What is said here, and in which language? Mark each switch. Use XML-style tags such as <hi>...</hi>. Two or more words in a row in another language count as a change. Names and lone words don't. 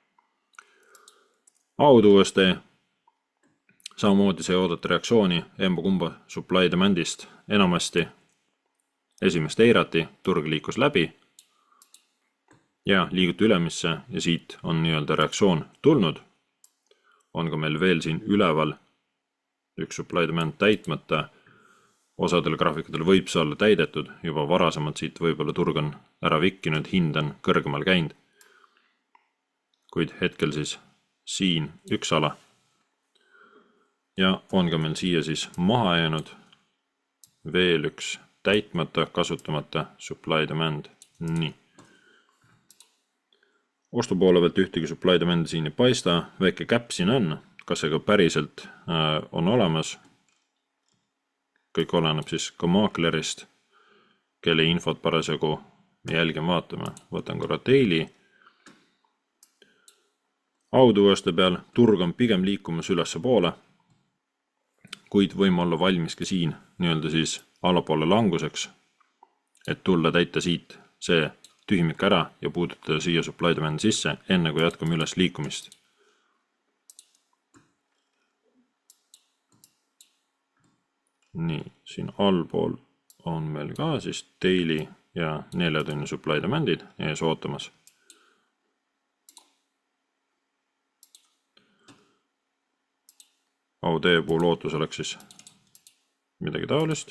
<et>AUD-USD, samamoodi see oodata reaktsiooni emba-kumba</et> <en>supply demand'ist.</en> <et>Enamasti esimest eirati, turg liikus läbi ja liiguti ülemisse ja siit on nii-öelda reaktsioon tulnud. On ka meil veel siin üleval üks</et> <en>supply demand</en> <et>täitmata. Osadel graafikutel võib see olla täidetud, juba varasemalt siit võib-olla turg on ära vikkinud, hind on kõrgemal käinud. Kuid hetkel siis siin üks ala. Ja on ka meil siia siis maha jäänud veel üks täitmata, kasutamata</et> <en>supply demand.</en> <et>Nii. Ostu poole pealt ühtegi</et> <en>supply demand</en> <et>siin ei paista, väike käpp siin on, kas see ka päriselt on olemas. Kõik oleneb siis ka maaklerist, kelle infot parasjagu me jälgime vaatame. Võtan korra daily. AUD-USD peal turg on pigem liikumas ülesse poole, kuid võime olla valmis ka siin nii-öelda siis alapoole languseks, et tulla täita siit see tühimik ära ja puudutada siia</et> <en>supply demand</en> <et>sisse, enne kui jätkame üles liikumist. Nii, siin allpool on meil ka siis daily ja 4 tunni</et> <en>supply demand'id</en> <et>ees ootamas. AUD puhul ootus oleks siis midagi taolist.</et>